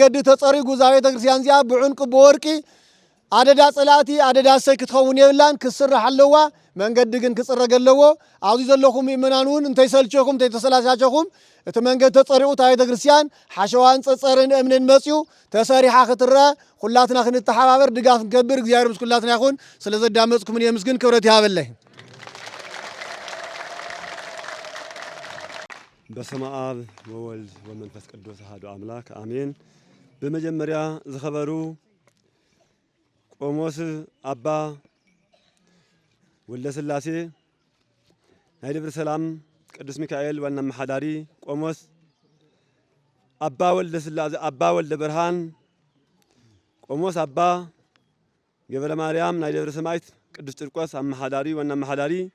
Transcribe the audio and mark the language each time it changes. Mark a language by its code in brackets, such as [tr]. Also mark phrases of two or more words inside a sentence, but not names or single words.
[ti] ተፀሪጉ እዛ ቤተ ክርስቲያን እዚኣ ብዕንቂ ብወርቂ አደዳ ጸላቲ አደዳ ሰይ ክትኸውን የብላን ክስራሕ ኣለዋ መንገዲ ግን ክጽረግ ኣለዎ ኣብዚ ዘለኹም ምእመናን እንተይ ሰልቸኹም እንተይ ተሰላሻቸኹም እቲ መንገዲ ተጸሪቑ ታ ቤተ ክርስቲያን ሓሸዋን ጸጸርን እምንን መጽዩ ተሰሪሓ ክትረአ ኩላትና ክንተሓባበር ድጋፍ ክንገብር እግዚአብሔር ምስ ኩላትና ይኹን ስለ ዘዳመጽኩም የምስግን ክብረት ይሃበለይ [gez] በስመ አብ ወወልድ ወመንፈስ ቅዱስ አሐዱ አምላክ አሜን። [ti] በመጀመሪያ ዝኸበሩ ቆሞስ አባ ወልደ ስላሴ ናይ ደብረ ሰላም ቅዱስ ሚካኤል ዋና መሓዳሪ ቆሞስ አባ ወልደ ስላሴ አባ ወልደ ብርሃን ቆሞስ አባ ገብረ ማርያም ናይ ደብረ ሰማይት ቅዱስ ጭርቆስ አመሓዳሪ ዋና መሓዳሪ